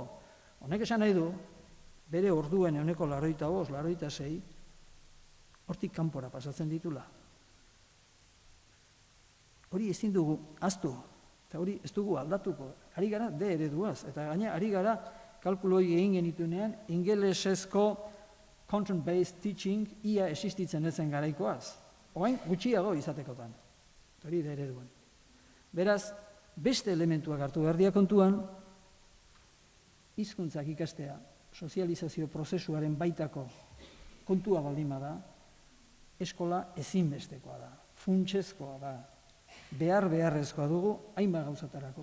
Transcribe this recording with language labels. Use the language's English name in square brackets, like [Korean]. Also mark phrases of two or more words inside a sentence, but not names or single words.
[Basque] Honek esan nahi du, bere orduen 85, 86, hortik kanpora pasatzen ditula. Hori ezin dugu ahaztu, eta hori ez dugu aldatuko. Ari gara D ereduaz, eta gaina ari gara kalkuloi egin genituenean ingelesezko [English] content-based teaching [Basque] ia existitzen ezen garaikoaz. Oain gutxiago izatekotan. Hori D ereduan. Beraz, beste elementuak hartu behar dira kontuan, hizkuntzak ikastea, sozializazio prozesuaren baitako kontua baldin bada, eskola ezinbestekoa da, funtsezkoa da, beharrezkoa dugu hainbat gauzatarako.